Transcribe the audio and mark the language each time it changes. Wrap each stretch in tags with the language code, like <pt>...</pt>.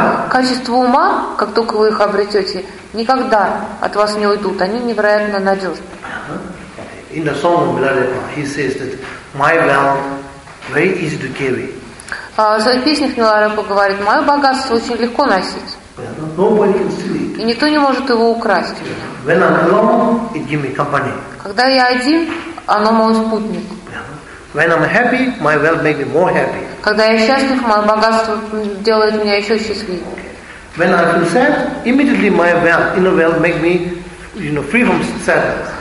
<ru>Качество ума, как только вы их обретете, никогда от вас не уйдут. Они невероятно надежны.</ru> <en>In the song of Milarepa, he says that my wealth very easy to carry.</en> <ru>В своих песнях Миларепа говорит, мое богатство очень легко носить.</ru> <en>Nobody can steal it.</en> <ru>И никто не может его украсть.</ru> <en>When I'm alone, it gives me company.</en> <ru>Когда я один, оно мой спутник.</ru> <en>When I'm happy, my wealth makes me more happy.</en> <ru>Когда я счастлив, мое богатство делает меня еще счастливее.</ru> <en>Okay. When I feel sad, immediately my wealth, inner wealth makes me, you know, free from sadness.</en>